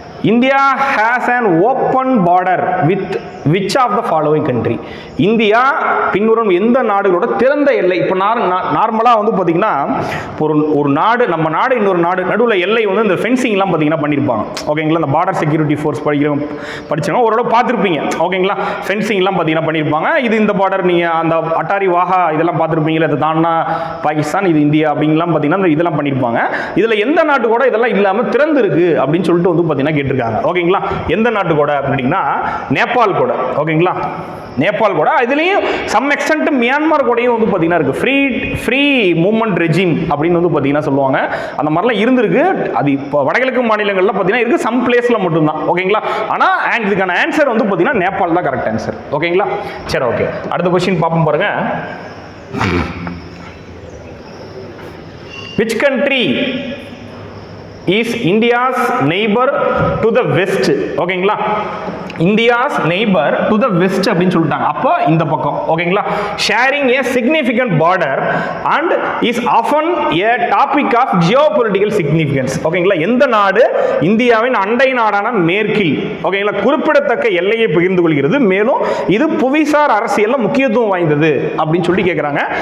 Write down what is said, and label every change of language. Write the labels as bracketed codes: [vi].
[en] India has an open border with which of the following country? [ta] India பின்வரும் எந்த நாடுகளோட திறந்த எல்லை? இப்போ நார்மலாக வந்து பார்த்தீங்கன்னா ஒரு நாடு, நம்ம நாடு இன்னொரு நாடு நடுவில் எல்லை வந்து இந்த ஃபென்சிங்லாம் பார்த்தீங்கன்னா பண்ணியிருப்பாங்க. ஓகேங்களா? இந்த பார்டர் செக்யூரிட்டி ஃபோர்ஸ் படிச்சவங்க ஓரளவு பார்த்துருப்பீங்க. ஓகேங்களா? ஃபென்சிங்லாம் பார்த்தீங்கன்னா பண்ணியிருப்பாங்க. இது இந்த பார்டர், நீங்கள் அந்த அட்டாரி வாகா இதெல்லாம் பார்த்துருப்பீங்களா? இது தானா பாகிஸ்தான், இது இந்தியா அப்படிங்கலாம் பார்த்தீங்கன்னா இதெல்லாம் பண்ணியிருப்பாங்க. இதில் எந்த நாட்டு கூட இதெல்லாம் இல்லாமல் திறந்து இருக்கு அப்படின்னு சொல்லிட்டு வந்து பார்த்தீங்கன்னா கேட்டிருக்காங்க. ஓகேங்களா? எந்த நாட்டு கூட அப்படின்னா நேபாள் கூட. கூட, ஓகேங்களா, நேபாள் கூட, இதுலேயும் [en] some extent [ta] மியான்மர் கூடயும் வந்து பார்த்தீங்கன்னா இருக்குது, [en] free movement regime [ta] அப்படின்னு வந்து பார்த்தீங்கன்னா சொல்லுவாங்க. அந்த மாதிரிலாம் இருந்திருக்கு. அது இப்போ வடகிழக்கு மாநிலங்களில் பார்த்தீங்கன்னா இருக்குது, சம் பிளேஸில் மட்டும்தான், ஓகேங்களா. ஆனால் இதுக்கான ஆன்சர் வந்து பார்த்தீங்கன்னா நேபாள் தான் கரெக்ட் ஆன்சர், ஓகேங்களா. சரி, ஓகே, அடுத்த கொஸ்டின் பார்ப்போம் பாருங்க. [en] Which country is India's neighbor to the west? [ta] ஓகேங்களா, [en] India's neighbour to the west [ta] அப்படின்னு சொல்லிட்டாங்க. அப்போ இந்த பக்கம், ஓகேங்களா, [en] Sharing a significant border and is often a topic of geopolitical significance. [ta] ஓகேங்களா, எந்த நாடு இந்தியாவின் அண்டை நாடான மேற்கில், ஓகேங்களா, குறிப்பிடத்தக்க எல்லையை பகிர்ந்து கொள்கிறது, மேலும் இது புவிசார் அரசியலில் முக்கியத்துவம் வாய்ந்தது அப்படின்னு சொல்லி கேட்குறாங்க.